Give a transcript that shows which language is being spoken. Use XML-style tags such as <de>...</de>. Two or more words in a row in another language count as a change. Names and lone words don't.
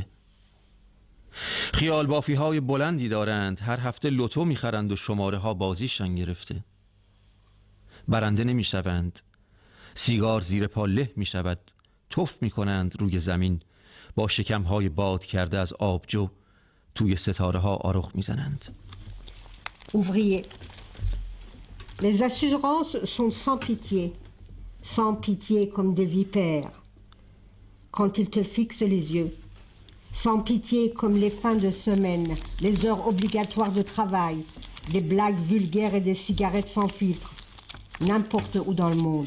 <fa>خیال بافی‌های بلندی دارند، هر هفته لوتو می‌خرند و شماره‌ها بازیشان گرفته. برنده نمی‌شوند، سیگار زیر پا له می‌شود، تف می‌کنند روی زمین، با شکم‌های باد کرده از آبجو توی ستاره‌ها آرخ می‌زنند.</fa> <fr>Ouvrier. Les assurances sont sans pitié comme des vipères, quand ils te fixent les yeux, sans pitié comme les fins de semaine, les heures obligatoires de travail, des blagues vulgaires et des cigarettes sans filtre, n'importe où dans le monde.</fr>